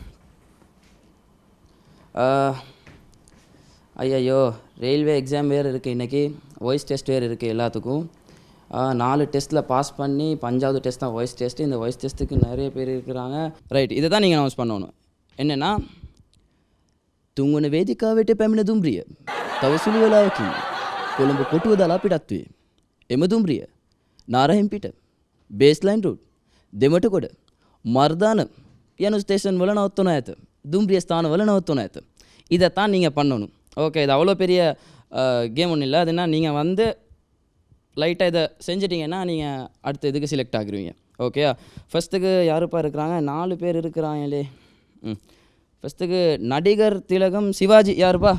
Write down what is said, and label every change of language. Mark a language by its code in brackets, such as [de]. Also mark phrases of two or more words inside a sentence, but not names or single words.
[ta] ஐயோ, [en] railway exam [ta] வேறு இருக்குது இன்றைக்கி, [en] voice test [ta] வேறு இருக்குது எல்லாத்துக்கும். 4 டெஸ்ட்டில் பாஸ் பண்ணி 5வது டெஸ்ட் தான் [en] voice test. [ta] இந்த [en] voice test [ta] நிறைய பேர் இருக்கிறாங்க. ரைட், இதை தான் நீங்கள் அனௌன்ஸ் பண்ணணும். என்னென்னா, [si] තුන්වන වේදිකාවට පැමිණ දුම්රිය තව සුළු වෙලාවකින් කොළඹ කොටුව දලා පිටත් වේ. එම දුම්රිය නාරහෙම්පිට, බේස්ලයින් රෝඩ්, දෙමටකොඩ, මර්දාන යන ස්ටේෂන් වල නවත්වන ඇත. දුම්රිය ස්ථාන වල නවත්වන ඇත. [ta] இதைத்தான் நீங்கள் பண்ணணும். ஓகே, இது அவ்வளோ பெரிய கேம் ஒன்றும் இல்லை. அதுனா நீங்கள் வந்து லைட்டாக இதை செஞ்சிட்டிங்கன்னா நீங்கள் அடுத்த இதுக்கு செலக்ட் ஆகிருவீங்க. ஓகே, ஃபஸ்ட்டுக்கு யாருப்பா இருக்கிறாங்க? 4 பேர் இருக்கிறாங்களே. ஃபஸ்ட்டுக்கு நடிகர் திலகம் சிவாஜி யாருப்பா?